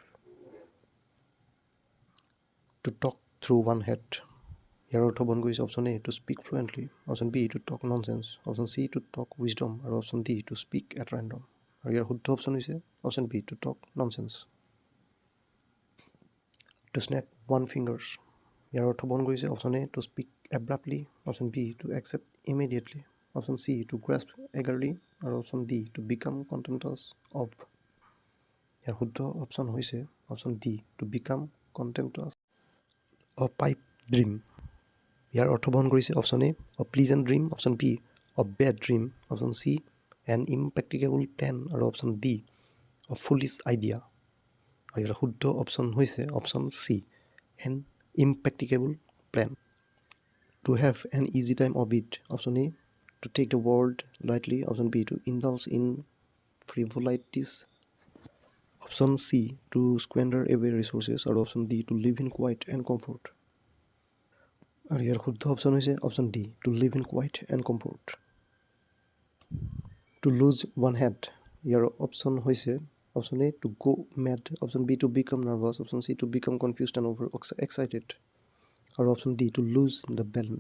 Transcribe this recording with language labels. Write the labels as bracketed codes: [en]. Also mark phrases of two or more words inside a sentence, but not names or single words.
[en] to talk through one head, [as] ইয়াৰ অৰ্থ বহন কৰিছে [en] option A to speak fluently, option B to talk nonsense, option C to talk wisdom, আৰু option D to speak at random। [as] আৰু ইয়াৰ শুদ্ধ অপশ্যন হৈছে [en] option B to talk nonsense. to snap one fingers. [as] ইয়াৰ অৰ্থ বহন কৰিছে [en] option A to speak abruptly, option B to accept immediately, option C to grasp eagerly আৰু option D to become contemptuous of। [as] ইয়াৰ শুদ্ধ অপশ্যন হৈছে [en] option D to become contemptuous. a pipe dream, [as] ইয়াৰ অৰ্থ বহন কৰিছে [en] option A a pleasant dream, option B a bad dream, option C an impracticable plan আৰু option D a foolish idea। [as] আৰু ইয়াৰ শুদ্ধ অপশ্যন হৈছে [en] option C an impracticable plan. to have an easy time of it, option A to take the world lightly, option B to indulge in frivolities, option C to squander away resources আৰু option D to live in quiet and comfort। [as] আৰু ইয়াৰ শুদ্ধ অপশ্যন হৈছে [en] option D to live in quiet and comfort. to lose one head, [as] ইয়াৰ অপশ্যন হৈছে [en] option A to go mad, option B to become nervous, option C to become confused and over excited আৰু option D to lose the balance।